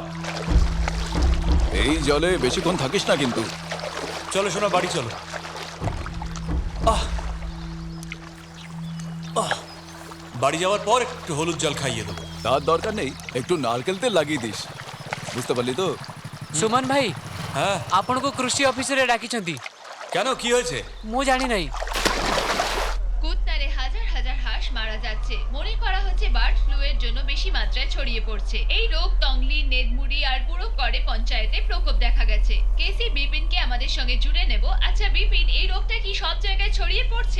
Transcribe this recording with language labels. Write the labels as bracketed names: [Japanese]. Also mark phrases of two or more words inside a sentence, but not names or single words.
[Bangla] এই জলে বেশিক্ষণ থাকিস না কিন্তু। চলো শোনা, বাড়ি চলো। আহ আহ, বাড়ি যাওয়ার পর একটু হলুদ জল খাইয়ে দেবো। তার দরকার নেই, একটু নারকেল তেল লাগিয়ে দিস, বুঝতে পারলি তো? সুমন ভাই, হ্যাঁ [Odia] ଆପଣଙ୍କୁ କୃଷି ଅଫିସରେ ଡାକିଛନ୍ତି। [Bangla] কেন, কি হয়েছে? [Odia] ମୁଁ ଜାଣି ନାହିଁ। [Bangla] কুত্তারে হাজার হাজার হাঁস মারা যাচ্ছে। মনে করা হচ্ছে বার্ড ফ্লু এর জন্য বেশি মাত্রায় ছড়িয়ে পড়ছে। এই রোগ তংলি, নেদমুড়ি আর পুরো করে পঞ্চায়েতে প্রকোপ দেখা গেছে। কেসি বিপিনকে আমাদের সঙ্গে জুড়ে নেব। আচ্ছা বিপিন, এই রোগটা কি সব জায়গায় ছড়িয়ে পড়ছে?